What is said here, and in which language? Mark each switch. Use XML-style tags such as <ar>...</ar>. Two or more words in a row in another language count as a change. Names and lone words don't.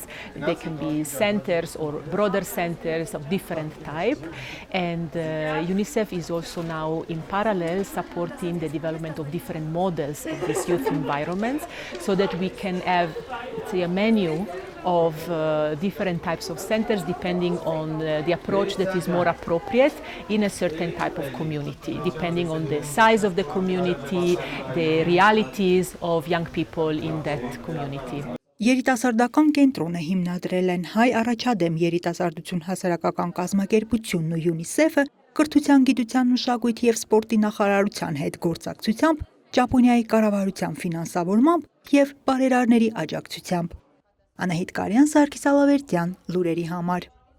<en>They can be centers or broader centers of different type, and UNICEF is also now in parallel supporting the development of different models of these youth environments, so that we can have, let's say, a menu of different types of centers depending on the approach that is more appropriate in a certain type of community, depending on the size of the community, the realities of young people in that community.</en> <hy>Երիտասարդական կենտրոնը հիմնադրել են Հայ առաջադեմ երիտասարդություն հասարակական կազմակերպությունն ու ՅՈՒՆԻՍԵՖ-ը, կրթության, գիտության, մշակույթի և սպորտի նախարարության հետ գործակցությամբ, Ճապոնիայի կառավարության ֆինանսավորմամբ և բարերարների աջակցությամբ։ Անահիտ Կարյան, Սարգիս Ալավերդյան, լուրերի համար։</hy>